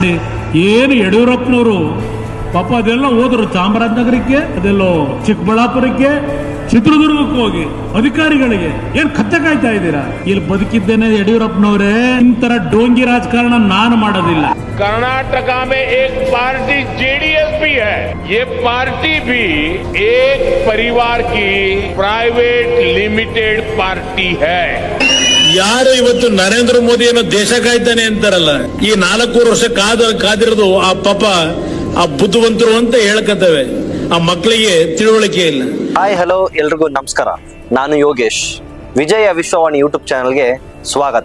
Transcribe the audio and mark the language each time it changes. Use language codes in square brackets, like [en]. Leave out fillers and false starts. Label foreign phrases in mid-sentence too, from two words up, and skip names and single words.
[kn] ಏನು ಯಡಿಯೂರಪ್ಪನವರು ಪಾಪ ಅದೆಲ್ಲ ಹೋದ್ರು ಚಾಮರಾಜನಗರಕ್ಕೆ, ಅದೆಲ್ಲೋ ಚಿಕ್ಕಬಳ್ಳಾಪುರಕ್ಕೆ, ಚಿತ್ರದುರ್ಗಕ್ಕೆ ಹೋಗಿ ಅಧಿಕಾರಿಗಳಿಗೆ ಏನ್ ಕತ್ತೆ ಕಾಯ್ತಾ ಇದ್ದೀರಾ? ಇಲ್ಲಿ ಬದುಕಿದ್ದೇನೆ ಯಡಿಯೂರಪ್ಪನವರೇ, ಇಂತರ ಡೋಂಗಿ ರಾಜಕಾರಣ ನಾನು ಮಾಡೋದಿಲ್ಲ. [hi] कर्नाटक में एक पार्टी जेडीएस भी है. ये पार्टी भी एक परिवार की [en] private limited [hi] पार्टी है. [kn] ಯಾರು ಇವತ್ತು ನರೇಂದ್ರ ಮೋದಿಯನ್ನು ದೇಶ ಕಾಯ್ತಾನೆ ಅಂತಾರಲ್ಲ, ಈ 4 ವರ್ಷ ಕಾದಿರೋದು ಆ ಪಾಪ ಆ ಬುದ್ಧಿವಂತರು ಅಂತ ಹೇಳ್ಕತ್ತವೆ. ಆ ಮಕ್ಕಳಿಗೆ ತಿಳುವಳಿಕೆ ಇಲ್ಲ. ಹಾಯ್ ಹಲೋ ಎಲ್ರಿಗೂ ನಮಸ್ಕಾರ. ನಾನು ಯೋಗೇಶ್. ವಿಜಯ ವಿಶ್ವವಾಣಿ ಯೂಟ್ಯೂಬ್ ಚಾನೆಲ್ಗೆ ಸ್ವಾಗತ.